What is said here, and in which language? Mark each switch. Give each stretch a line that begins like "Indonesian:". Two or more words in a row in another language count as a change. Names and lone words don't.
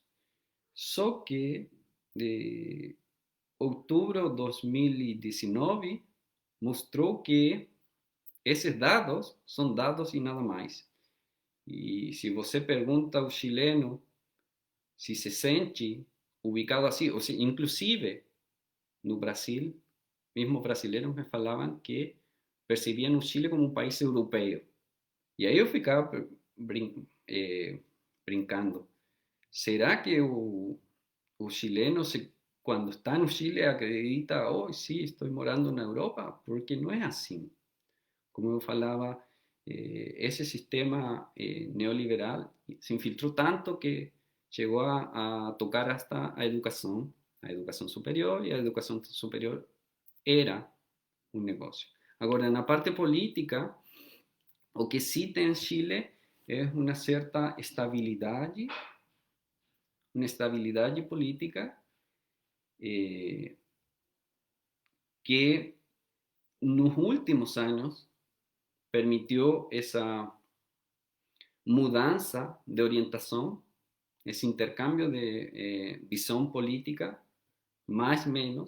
Portuguese: Só que de outubro de 2019 mostrou que esses dados são dados e nada mais. E se você pergunta ao chileno se se sente ubicado assim, ou se, inclusive no Brasil,
Spanish: mismos brasileños me falaban que percibían
Portuguese: o Chile como um país europeu. E aí eu ficava brincando. ¿Será que o chileno,
Spanish: cuando está en Chile, acredita, oh, sí, estoy morando en Europa? Porque no es así.
Portuguese: Como eu falava,
Spanish: ese sistema neoliberal se infiltró tanto que llegó a tocar hasta a educación superior, y a educación superior era un negocio. Ahora, en la parte política,
Portuguese: o que
Spanish: sí tem en Chile es una estabilidad política eh, que en los últimos años permitió esa mudanza de orientación, ese intercambio de visión política, más o menos.